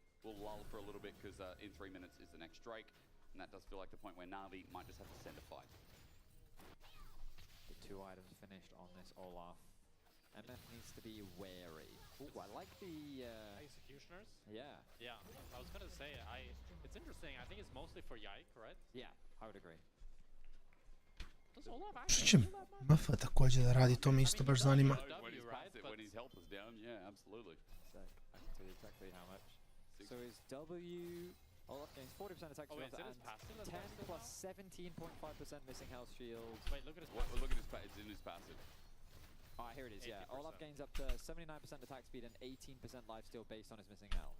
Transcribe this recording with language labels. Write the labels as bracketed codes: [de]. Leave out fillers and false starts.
[en] We'll lull for a little bit because in 3 minutes is the next Drake. And that does feel like the point where NAVI might just have to send a fight. The 2 items finished on this Olaf. MF needs to be wary. Ooh, I like the... Executioners? Yeah. Yeah, I was going to say, it's interesting. I think it's mostly for Yike, right? Yeah, I would agree. [sr] Što će Maffa također da radi, to me isto baš zanima. [en] When his health is down, yeah, absolutely. So, I can tell you exactly how much. So his W... Olaf gains 40% attack speed and 10 plus 17.5% missing health shield. Wait, look at his passive. Look at his it's in his passive. Ah, here it is, yeah. 80%. Olaf gains up to 79% attack speed and 18% lifesteal based on his missing health.